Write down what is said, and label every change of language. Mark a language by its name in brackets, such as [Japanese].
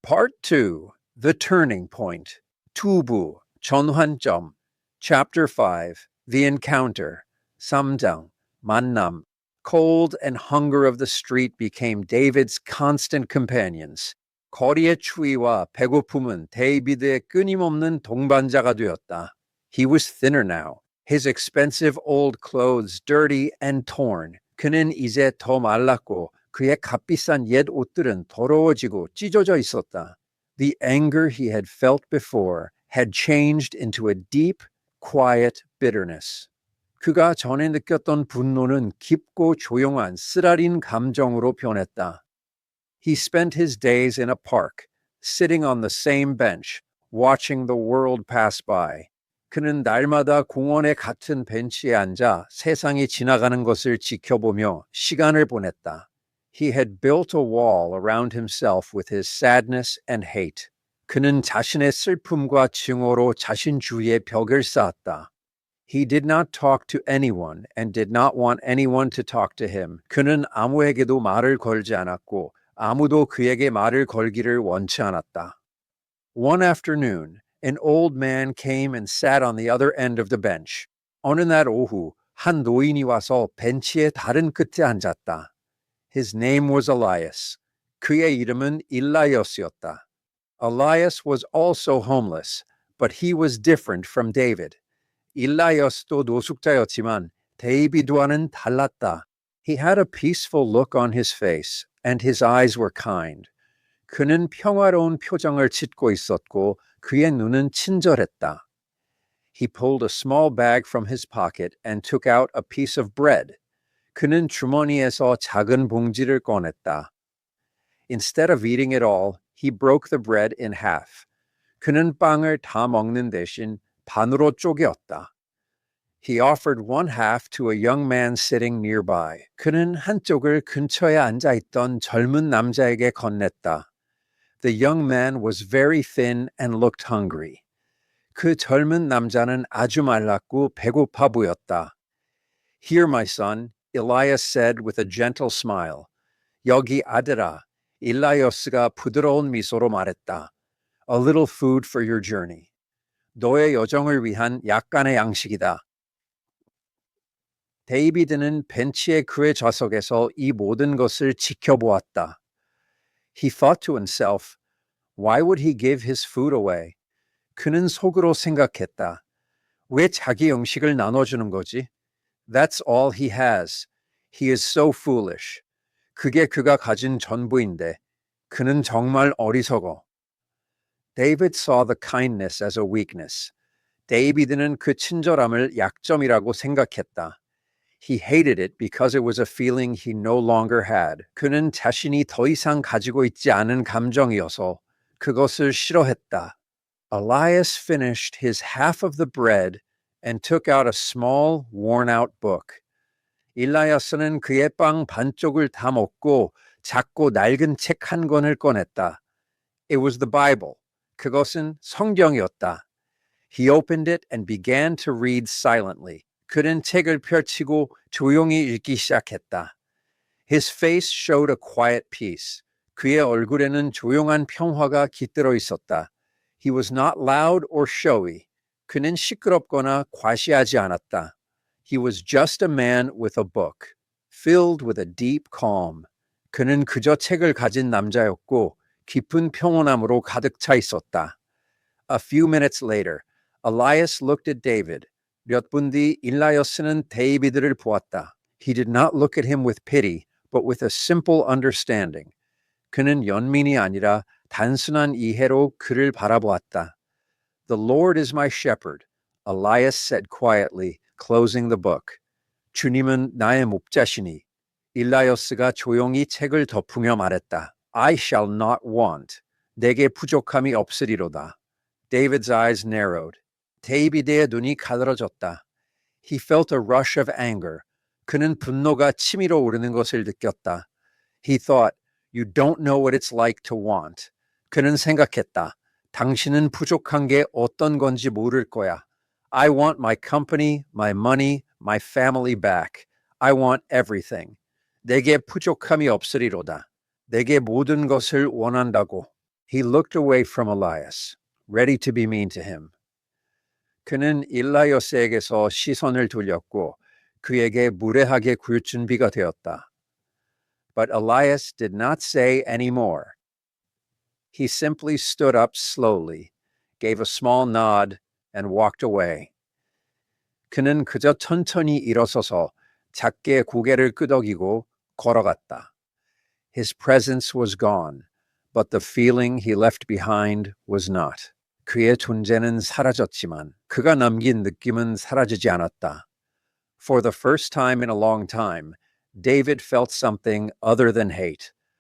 [English] Part 2, The Turning Point, [Korean] 투부, 전환점, [English] Chapter 5, The Encounter, [Korean] 삼장, 만남. [English] Cold and hunger of the street became David's constant companions. [Korean] 거리의 추위와 배고픔은 데이비드의 끊임없는 동반자가 되었다. [English] He was thinner now, his expensive old clothes dirty and torn. [Korean] 그는 이제 더 말랐고 그의 값비싼 옛 옷들은 더러워지고 찢어져 있었다. [English] The anger he had felt before had changed into a deep, quiet bitterness. [Korean] 그가 전에 느꼈던 분노는 깊고 조용한 쓰라린 감정으로 변했다. [English] He spent his days in a park, sitting on the same bench, watching the world pass by. [Korean] 그는 날마다 공원의 같은 벤치에 앉아 세상이 지나가는 것을 지켜보며 시간을 보냈다. [English] He had built a wall around himself with his sadness and hate. [Korean] 그는 자신의 슬픔과 증오로 자신 주위에 벽을 쌓았다. [English] He did not talk to anyone and did not want anyone to talk to him. [Korean] 그는 아무에게도 말을 걸지 않았고 아무도 그에게 말을 걸기를 원치 않았다. [English] One afternoon, an old man came and sat on the other end of the bench. [Korean] 어느 날 오후, 한 노인이 와서 벤치의 다른 끝에 앉았다. [English] His name was Elias. [Korean] 그의 이름은 일라이어스였다. [English] Elias was also homeless, but he was different from David. [Korean] 일라이어스도 노숙자였지만 데이비드와는 달랐다. [English] He had a peaceful look on his face, and his eyes were kind. [Korean] 그는 평화로운 표정을 짓고 있었고 그의 눈은 친절했다. [English] He pulled a small bag from his pocket and took out a piece of bread. [Korean] 그는 주머니에서 작은 봉지를 꺼냈다. [English] Instead of eating it all, he broke the bread in half. [Korean] 그는 빵을 다 먹는 대신 반으로 쪼개었다. [English] He offered one half to a young man sitting nearby. [Korean] 그는 한쪽을 근처에 앉아있던 젊은 남자에게 건넸다. [English] The young man was very thin and looked hungry. [Korean] 그 젊은 남자는 아주 말랐고 배고파 보였다. [English] Here, my son, Elias said with a gentle smile. [Korean] 여기 아들아, 일라이어스가 부드러운 미소로 말했다. [English] A little food for your journey. [Korean] 너의 여정을 위한 약간의 양식이다. 데이비드는 벤치의 그의 좌석에서 이 모든 것을 지켜보았다. [English] He thought to himself, why would he give his food away? [Korean] 그는 속으로 생각했다. 왜 자기 음식을 나눠주는 거지? [English] That's all he has. He is so foolish. [Korean] 그게 그가 가진 전부인데 그는 정말 어리석어. [English] David saw the kindness as a weakness. [Korean] 데이비드는 그 친절함을 약점이라고 생각했다. [English] He hated it because it was a feeling he no longer had. [Korean] 그는 자신이 더 이상 가지고 있지 않은 감정이어서 그것을 싫어했다. [English] Elias finished his half of the bread and took out a small, worn-out book. [Korean] 일라야스는 그의 빵 반쪽을 다 먹고 작고 낡은 책 한 권을 꺼냈다. [English] It was the Bible. [Korean] 그것은 성경이었다. [English] He opened it and began to read silently. [Korean] 그는 책을 펼치고 조용히 읽기 시작했다. [English] His face showed a quiet peace. [Korean] 그의 얼굴에는 조용한 평화가 깃들어 있었다. [English] He was not loud or showy. [Korean] 그는 시끄럽거나 과시하지 않았다. [English] He was just a man with a book, filled with a deep calm. [Korean] 그는 그저 책을 가진 남자였고 깊은 평온함으로 가득 차 있었다. [English] A few minutes later, Elias looked at David. [Korean] 몇 분 뒤 일라이어스는 데이비드를 보았다. [English] He did not look at him with pity, but with a simple understanding. [Korean] 그는 연민이 아니라 단순한 이해로 그를 바라보았다. [English] The Lord is my shepherd, Elias said quietly, closing the book. [Korean] 주님은 나의 목자시니. 일라이어스가 조용히 책을 덮으며 말했다. [English] I shall not want. [Korean] 내게 부족함이 없으리로다. [English] David's eyes narrowed. [Korean] 데이비드의 눈이 가늘어졌다. [English] He felt a rush of anger. [Korean] 그는 분노가 치밀어 오르는 것을 느꼈다. [English] He thought, you don't know what it's like to want. [Korean] 그는 생각했다. 당신은 부족한 게 어떤 건지 모를 거야. [English] I want my company, my money, my family back. I want everything. [Korean] 내게 부족함이 없으리로다. 내게 모든 것을 원한다고. [English] He looked away from Elias, ready to be mean to him. [Korean] 그는 일라이오스에게서 시선을 돌렸고 그에게 무례하게 굴 준비가 되었다. [English] But Elias did not say any more. He simply stood up slowly, gave a small nod, and walked away. [Korean] 그는 그저 천천히 일어서서 작게 고개를 끄덕이고 걸어갔다. [English] His presence was gone, but the feeling he left behind was not. [Korean] 그의 존재는 사라졌지만 그가 남긴 느낌은 사라지지 않았다. [English] For the first time in a long time, David felt something other than hate.